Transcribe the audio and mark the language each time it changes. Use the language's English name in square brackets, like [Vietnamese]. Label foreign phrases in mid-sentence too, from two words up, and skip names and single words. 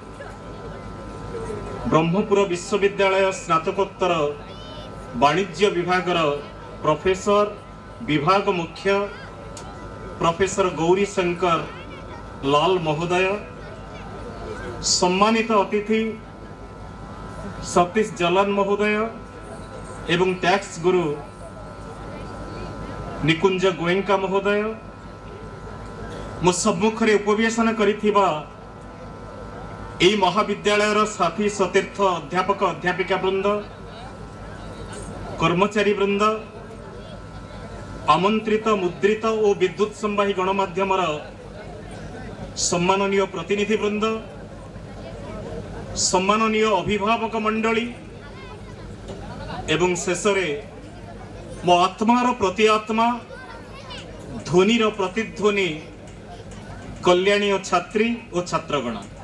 [Odia] ବ୍ରହ୍ମପୁର ବିଶ୍ୱବିଦ୍ୟାଳୟ ସ୍ନାତକୋତ୍ତର ବାଣିଜ୍ୟ ବିଭାଗର ପ୍ରଫେସର ବିଭାଗ ମୁଖ୍ୟ ପ୍ରଫେସର ଗୌରୀ ଶଙ୍କର ଲାଲ ମହୋଦୟ ସମ୍ମାନିତ ଅତିଥି ସତୀଶ ଜାଲାନ ମହୋଦୟ ଏବଂ ଟ୍ୟାକ୍ସ ଗୁରୁ ନିକୁଞ୍ଜ ଗୋୟଙ୍କା ମହୋଦୟ ମୋ ସମ୍ମୁଖ ରେ ଉପବେଶନ କରିଥିବା ଏଇ ମହାବିଦ୍ୟାଳୟର ସାଥୀ ସତୀର୍ଥ ଅଧ୍ୟାପକ ଅଧ୍ୟାପିକା ବୃନ୍ଦ କର୍ମଚାରୀ ବୃନ୍ଦ ଆମନ୍ତ୍ରିତ ମୁଦ୍ରିତ ଓ ବିଦ୍ୟୁତ ସମ୍ବାହୀ ଗଣମାଧ୍ୟମ ସମ୍ମାନନୀୟ ପ୍ରତିନିଧି ବୃନ୍ଦ ସମ୍ମାନନୀୟ ଅଭିଭାବକ ମଣ୍ଡଳୀ ଏବଂ ଶେଷ ମୋ ଆତ୍ମାର ପ୍ରତି ଆତ୍ମା ଧ୍ୱନିର ପ୍ରତିଧ୍ୱନି କଲ୍ୟାଣୀ ଛାତ୍ରୀ ଓ ଛାତ୍ରଗଣ